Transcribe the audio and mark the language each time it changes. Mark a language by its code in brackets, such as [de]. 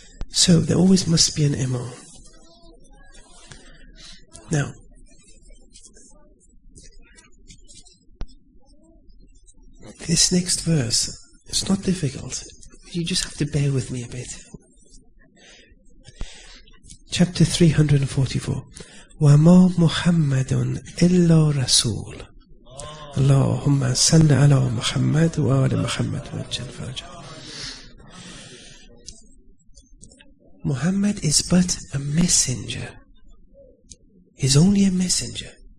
[en] So there always must be an Imam. Now, this next verse, it's not difficult. You just have to bear with me a bit. Chapter 344. [ar] وَمَا مُحَمَّدٌ إِلَّا رَسُولٌ اللهم صل على محمد وآل محمد وجل فرجه. [en] Muhammad is but a messenger. He's only a messenger.